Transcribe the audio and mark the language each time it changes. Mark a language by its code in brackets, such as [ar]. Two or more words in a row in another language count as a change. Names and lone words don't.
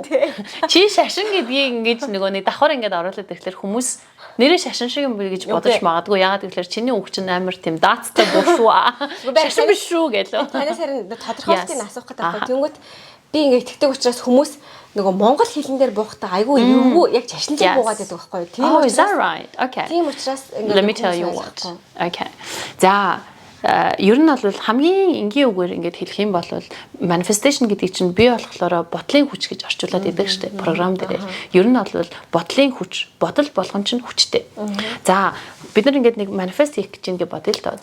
[mn] Чи шашин гэдгийг ингээд нөгөө нэг давхар ингээд оруулаад ирэхлээр хүмүүс нэрээ шашин шиг юм би гэж бодож магадгүй. Яагаад гэвэл чиний үг чинь амар тийм даацтай буушуу. Шашин биш шүү гэлөө. Танаас харин тодорхойлтыг асуух гэдэг байна. Тэнгүүт би ингээд итгэдэг учраас хүмүүс нөгөө монгол хэлэн дээр буухтаа айгүй эвгүй яг шашинлаг буугаад байдаг байхгүй юу? Тийм учраас okay. Тийм учраас ингээд [en] let me tell you what. [mn] Okay. За ер нь бол хамгийн энгийн үгээр ингээд хэлэх юм бол manifestation гэдэг чинь би болохоор бодлын хүч гэж орчуулад идэг штеп програм дээр. Ер нь бол бодлын хүч, бодол болгон чинь хүчтэй. За бид нар ингээд нэг manifest хийх гэж ингээд бодъё л доо.